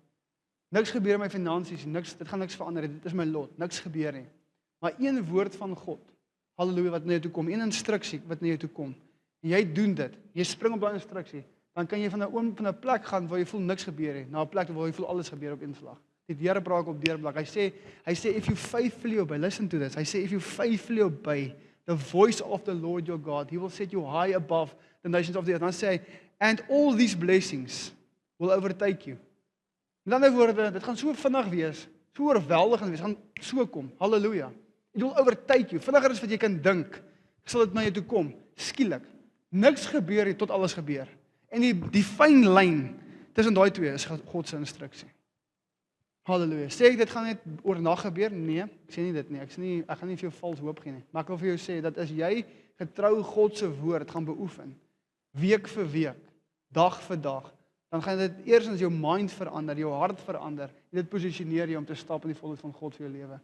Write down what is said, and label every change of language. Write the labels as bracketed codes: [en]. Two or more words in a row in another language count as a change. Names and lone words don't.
[af] Niks gebeur in my finansies, dit gaan niks verander, dit is my lot, niks gebeur nie. Maar een woord van God, halleluja, wat na jou toe kom, een instruksie wat na jou toe kom, en jy doen dit, jy spring op daai instruksie, dan kan jy van 'n plek gaan waar jy voel niks gebeur nie, na 'n plek waar jy voel alles gebeur op een slag. Die Here praat op deurblak. Hy sê [en] if you faithfully obey, listen to this. [af] Hy sê [en] if you faithfully obey the voice of the Lord your God, he will set you high above the nations of the earth. [af] Dan sê hy, [en] and all these blessings will overtake you. [af] Met ander woorde, dit gaan so vinnig wees, so oorweldigend wees, gaan so kom. [en] Halleluja. It will overtake you. [af] Vinniger as wat jy kan dink, sal dit na jou toe kom. Skielik. Niks gebeur nie tot alles gebeur. En die fyn lyn tussen daai twee is God se instruksie. Halleluja. Sê ek dit gaan net oornag gebeur? Nee, ek sê nie dit nie. Ek gaan nie vir jou vals hoop gee nie. Maar ek wil vir jou sê dat as jy getrou God se woord gaan beoefen, week vir week, dag vir dag, dan gaan dit eerstens jou mind verander, jou hart verander, en dit posisioneer jou om te stap in die volheid van God vir jou lewe.